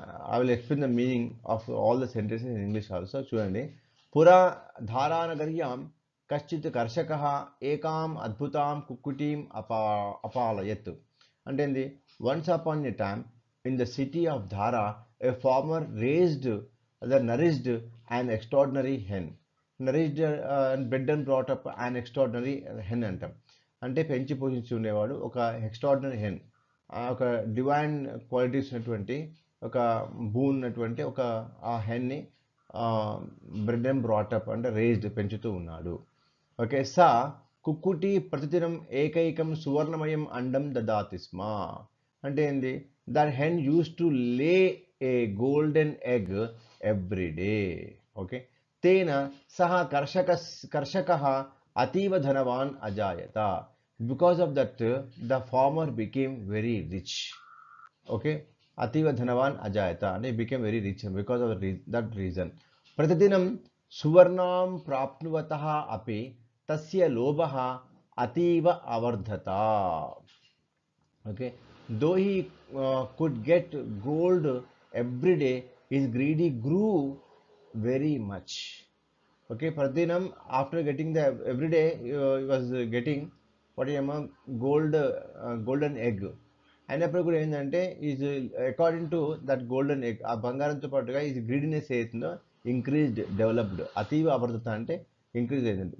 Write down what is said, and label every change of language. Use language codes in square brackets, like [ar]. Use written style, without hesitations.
[en] I will explain the meaning of all the sentences in English also. [te] చూడండి. [sa] పురా ధారానగర్యాం కశ్చిత్ కర్షక ఏకాం అద్భుతాం కుక్కుటీం అపాలయత్. [te] అంటే ఏంది? [en] Once upon a time in the city of Dhara, a farmer nourished an extraordinary hen. Nourished and bred and brought up an extraordinary hen [te] అంటాం. అంటే పెంచి పోషించి ఉండేవాడు ఒక ఎక్స్ట్రాడినరీ హెన్. ఒక డివైన్ క్వాలిటీస్ ఉన్నటువంటి ఒక ఉన్నటువంటి ఒక ఆ హెన్ని [en] bred and brought up [te] అంటే రేజ్డ్ పెంచుతూ ఉన్నాడు. ఓకే. [sa] కుక్కుటి ప్రతిదినం ఏకైకం సువర్ణమయం అండం దదాతి స్మ. [te] అంటే ఏంది? [en] That hen used to lay a golden egg every day. Okay. [sa] Tena saha karshakaha ativa dhanavan ajayata. [en] Because of that, the farmer became very rich. Okay. [sa] Ativa dhanavan ajayata. [en] And he became very rich because of that reason. [sa] Pratidinam suvarnam prapnuvataha api tasya lobaha ativa avardhata. Okay. [en] Though he could get gold every day, his greedy grew very much. Okay, Pradinam, after getting the every day, he was getting what is golden egg. [te] అయినప్పుడు కూడా ఏంటంటే [en] is according to that golden egg [te] ఆ బంగారంతో పాటుగా ఈ greediness ఏదైతుందో increased developed [sa] అతీవ అవర్ధత [te] అంటే increase అయింది.